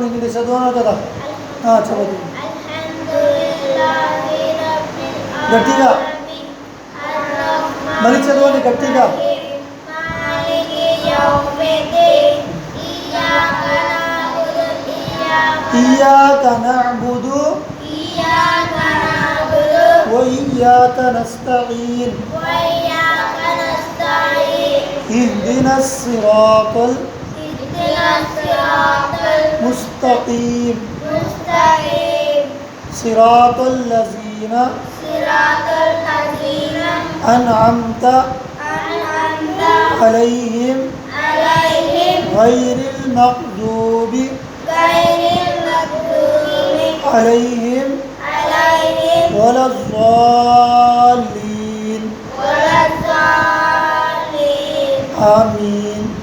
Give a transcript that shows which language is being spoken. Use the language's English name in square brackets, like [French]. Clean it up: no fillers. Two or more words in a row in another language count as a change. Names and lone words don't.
[Telugu] నేను చదవను కదా, చదవండి గట్టిగా, మళ్ళీ చదవండి గట్టిగా. [Arabic] إياك نعبد وإياك نستعين اهدنا الصراط المستقيم صراط الذين أنعمت عليهم غير المغضوب عليهم ولا الضالين آمين.